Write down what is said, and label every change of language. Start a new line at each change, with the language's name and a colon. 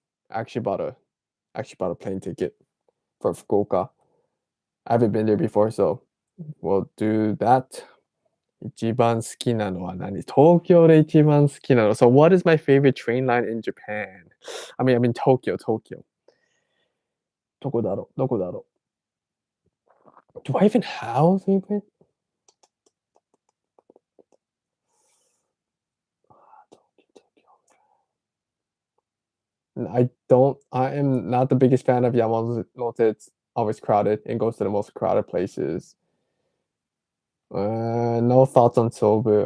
English: I actually bought a plane ticket for Fukuoka. I haven't been there before, so we'll do that.
Japanese: 一番好きなのは何？東京で一番好きなの。
English: So what is my favorite train line in Japan? I mean Tokyo, Tokyo.
Japanese: どこだろう？どこだろう？
English: Do I even have a favorite? I don't. I am not the biggest fan of Yamanote. It's always crowded and goes to the most crowded places. No thoughts on Sobu.